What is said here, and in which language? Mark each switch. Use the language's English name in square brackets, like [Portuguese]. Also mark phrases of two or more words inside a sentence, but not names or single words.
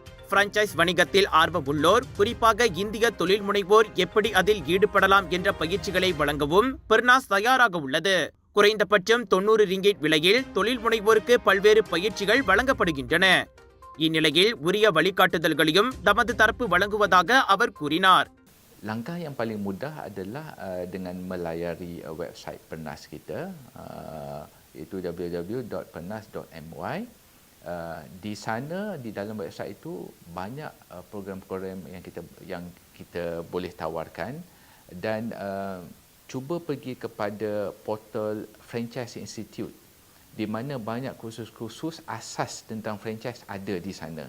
[Tamil] பிரான்சைஸ் வணிகத்தில் ஆர்வம் உள்ளோர், குறிப்பாக இந்திய தொழில் முனைவோர் எப்படி அதில் ஈடுபடலாம் என்ற பயிற்சிகளை வழங்கவும் பெர்னாஸ் தயாராக உள்ளது. குறைந்தபட்சம் 90 ரிங்கிட் விலையில் தொழில் முனைவோருக்கு பல்வேறு பயிற்சிகள் வழங்கப்படுகின்றன. இந்நிலையில் உரிய வழிகாட்டுதல்களையும் தமது தரப்பு வழங்குவதாக அவர் கூறினார். [Malay] Langkah yang paling mudah adalah dengan melayari website Pernas kita, iaitu www.pernas.my. Di sana, di dalam website itu banyak program-program yang kita boleh tawarkan, dan cuba pergi kepada portal Franchise Institute, di mana banyak kursus-kursus asas tentang franchise ada di sana.